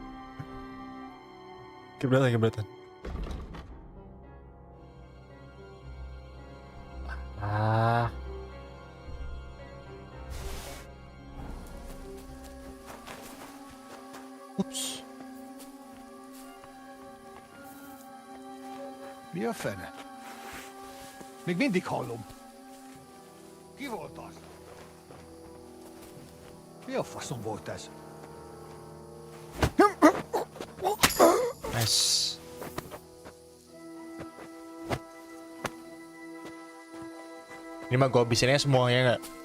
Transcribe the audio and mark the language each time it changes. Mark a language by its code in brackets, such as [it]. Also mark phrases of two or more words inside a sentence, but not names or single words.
[id] Keberatan. Ah. Ups. [hu] Mi a fene? Még mindig hallom. Ki volt az? Mi a faszom volt ez? Nice. [id] Ini mah gue habisinnya semuanya nggak?